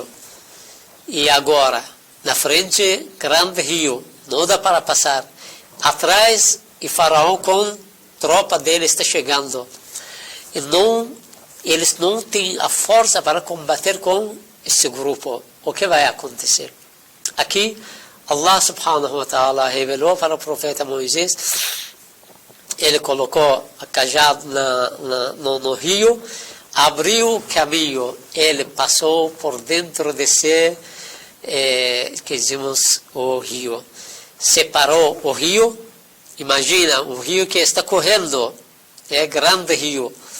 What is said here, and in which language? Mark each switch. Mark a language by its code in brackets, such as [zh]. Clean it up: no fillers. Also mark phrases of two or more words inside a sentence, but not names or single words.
[pt] E agora, na frente, grande rio, não dá para passar. Atrás, e Faraó com tropa dele está chegando. E eles não têm a força para combater com esse grupo. O que vai acontecer? Aqui, Allah [ar] سبحانه وتعالى [pt] revelou para o profeta Moisés. Ele colocou a cajado no rio, abriu o caminho, ele passou por dentro desse, que dizemos, o rio. Separou o rio, imagina, um rio que está correndo, grande rio.